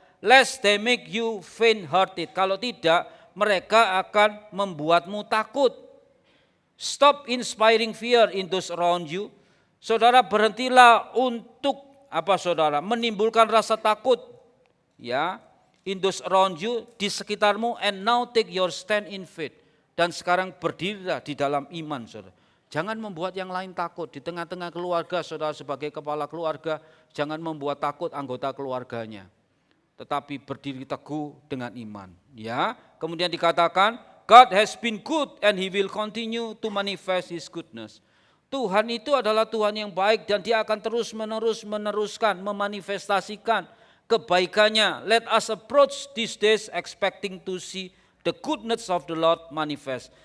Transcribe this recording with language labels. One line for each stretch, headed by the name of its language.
English: Lest they make you faint-hearted.
Indonesian: Kalau tidak, mereka akan membuatmu takut.
English: Stop inspiring fear in those around you.
Indonesian: Saudara, berhentilah untuk saudara? Menimbulkan rasa takut ya
English: in those around you,
Indonesian: di sekitarmu,
English: and now take your stand in faith.
Indonesian: Dan sekarang berdirilah di dalam iman, saudara. Jangan membuat yang lain takut. Di tengah-tengah keluarga, saudara sebagai kepala keluarga, jangan membuat takut anggota keluarganya. Tetapi berdiri teguh dengan iman. Ya, kemudian dikatakan,
English: God has been good and He will continue to manifest His goodness.
Indonesian: Tuhan itu adalah Tuhan yang baik dan Dia akan terus meneruskan, memanifestasikan kebaikannya.
English: Let us approach these days expecting to see the goodness of the Lord manifest.